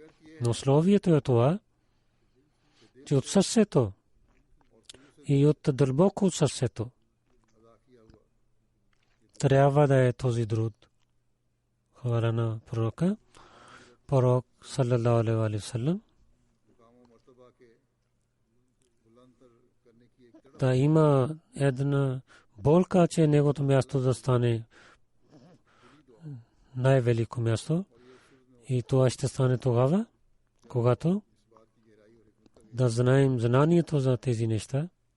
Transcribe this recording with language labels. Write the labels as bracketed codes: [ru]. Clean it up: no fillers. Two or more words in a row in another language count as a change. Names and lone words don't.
[bg] Но условието е това, че от сърцето и от дълбоко от сърцето трябва да е този труд. Хваля на пророка, пророк [ar] صلى الله عليه وسلم, [bg] да има една болка, че неговото място да стане най-велико място. И това ще стане тогава, когато да знаем знанието за тези неща.